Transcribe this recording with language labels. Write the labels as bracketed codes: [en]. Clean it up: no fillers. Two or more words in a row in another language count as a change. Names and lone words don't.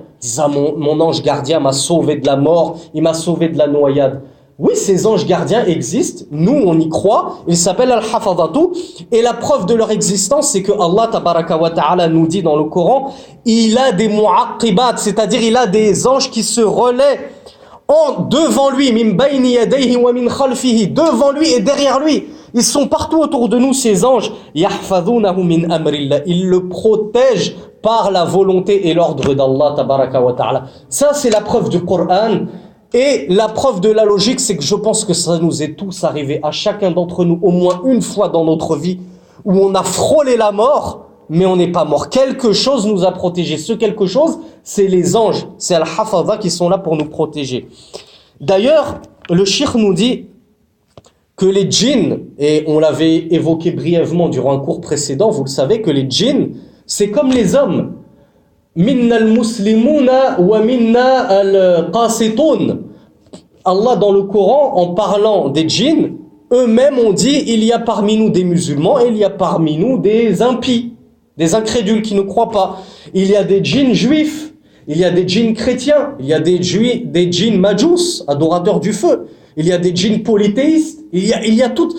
[fr] Ils disent mon ange gardien m'a sauvé de la mort, il m'a sauvé de la noyade. Oui, ces anges gardiens existent, nous on y croit, ils s'appellent al-hafadhatu, et la preuve de leur existence c'est que Allah [ar] تبارك وتعالى [fr] nous dit dans le Coran, il a des mu'aqqibat, c'est-à-dire il a des anges qui se relaient devant lui, [ar] من بين يديه ومن خلفه, [fr] devant lui et derrière lui. Ils sont partout autour de nous, ces anges. [ar] يحفظونه من أمر الله, [fr] ils le protègent par la volonté et l'ordre d'Allah [ar] تبارك وتعالى. [fr] Ça c'est la preuve du Coran. Et la preuve de la logique, c'est que je pense que ça nous est tous arrivé, à chacun d'entre nous, au moins une fois dans notre vie, où on a frôlé la mort, mais on n'est pas mort. Quelque chose nous a protégés. Ce quelque chose, c'est les anges, c'est Al-Hafadha qui sont là pour nous protéger. D'ailleurs, le cheikh nous dit que les djinns, et on l'avait évoqué brièvement durant un cours précédent, vous le savez, que les djinns, c'est comme les hommes. [ar] منا المسلمون ومنا القاسطون. [fr] Allah, dans le Coran, en parlant des djinns, eux-mêmes ont dit, il y a parmi nous des musulmans et il y a parmi nous des impies, des incrédules qui ne croient pas. Il y a des djinns juifs, il y a des djinns chrétiens, il y a des djinns majous, adorateurs du feu, il y a des djinns polythéistes, il y a toutes.